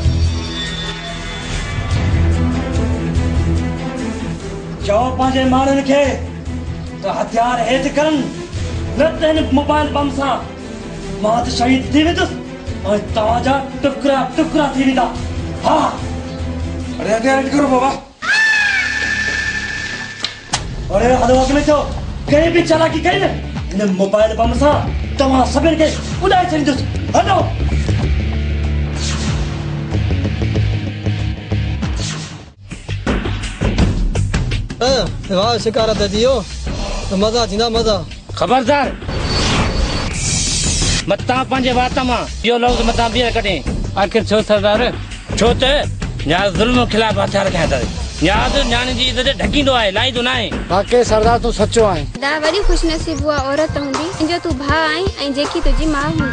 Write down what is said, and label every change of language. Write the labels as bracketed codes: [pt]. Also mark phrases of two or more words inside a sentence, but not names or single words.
[sd] चओ पंहिंजे माण्हुनि खे त हथियार हेठि कनि न त हिन मोबाइल बम सां मां त शहीद थी वेंदुसि ऐं तव्हांजा टुकड़ा टुकड़ा थी वेंदा। हा अरे हथियार हेठि करो बाबा। अरे हलो अॻ में थियो कहीं बि चालाकी कई न हिन मोबाइल बम सां तव्हां सभिनि खे उॾाए छॾींदुसि। हलो वाह शिकारत दियो तो मजा थींदा मजा। खबरदार मता पंहिंजे वात मां इहो लफ़्ज़ मता ॿीहर कढे। आख़िर छो सरदार? छो त न्याज़ ज़ुल्म खिलाफ़ हथियार खयां अथई। न्याज़ न्याणी जी इज़त ढकींदो आहे लाहींदो न आहे। वाकई सरदार तूं सचो आहे। दा वरी खुशनसीब उहा औरत हूंदी जंहिंजो तूं भाउ आहीं ऐं जेकी तुंहिंजी माउ हूंदी।